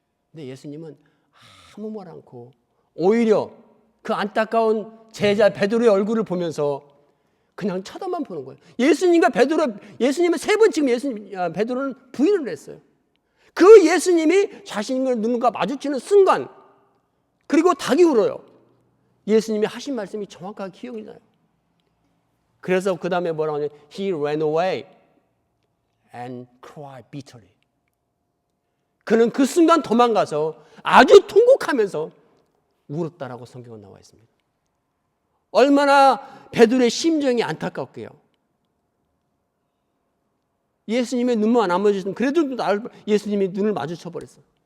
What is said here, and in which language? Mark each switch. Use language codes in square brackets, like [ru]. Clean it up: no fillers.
[ko] 근데 예수님은 아무 말 않고 오히려 그 안타까운 제자 베드로의 얼굴을 보면서 그냥 쳐다만 보는 거예요. 예수님은 세 번 지금 베드로는 부인을 했어요. 그 예수님이 자신의 눈과 마주치는 순간, 그리고 닭이 울어요. 예수님이 하신 말씀이 정확하게 기억이 나요. 그래서 그 다음에 뭐라고 하냐면 [en] He ran away and cried bitterly. [ko] 그는 그 순간 도망가서 아주 통곡하면서 울었다라고 성경은 나와 있습니다. 얼마나 베드로의 심정이 안타깝게요. 예수님의 눈만 안 마주쳤으면 그래도 예수님이 눈을 마주쳐 버렸어.